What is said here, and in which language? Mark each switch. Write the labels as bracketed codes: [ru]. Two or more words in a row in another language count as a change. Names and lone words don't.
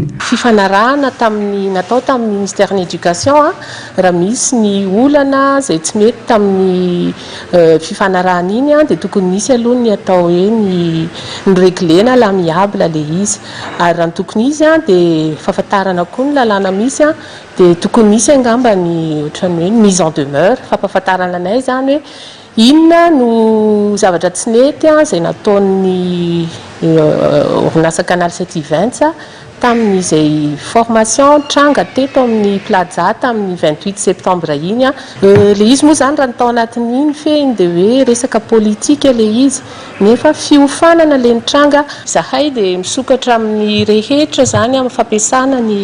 [mg] Fifanarahana natao tamin'ny ministère ny éducation raha misy ny olana izay tsy mety tamin'ny fifanarahana iny dia tokony misy aloha ny atao hoe ny réglena l'amiable le izy ary raha tokony izy dia fahafantarana koa ny lalàna misy dia tokony misy angamba ny ohatran'ny hoe [fr] mise en demeure [mg] fampahafantarana anay zany hoe inona no zavatra tsy nety izay nataon'ny orinasa Canal 7 Events tamin'izay formation tranga teto amin'ny plaza tamin'ny 28 septembre iny le izy moa zany raha natao anatiny iny fehiny dia hoe resaka politika le izy nefa fiofanana le nitranga zahay dia misokatra amin'ny rehetra zany amin'ny fampiasana